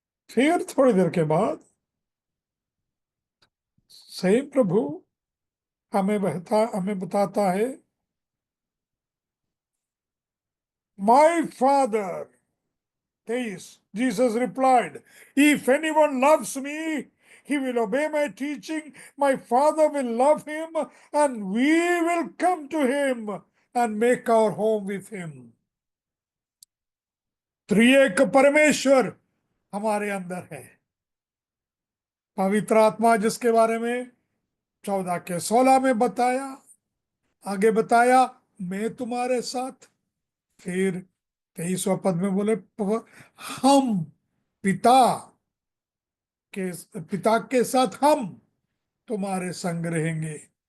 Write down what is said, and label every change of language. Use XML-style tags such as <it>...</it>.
<hi>फिर थोड़ी देर के बाद सही प्रभु हमें बताता है, my father, 23,</hi> <en>Jesus replied, if anyone loves me, he will obey my teaching. My Father will love him, and we will come to him and make our home with him.</en> <hi>त्रिएक परमेश्वर हमारे अंदर है। पवित्र आत्मा जिसके बारे में 14 के 16 में बताया, आगे बताया, मैं तुम्हारे साथ। फिर 23वां पद में बोले, हम पिता पिता के साथ हम तुम्हारे संग रहेंगे।</hi>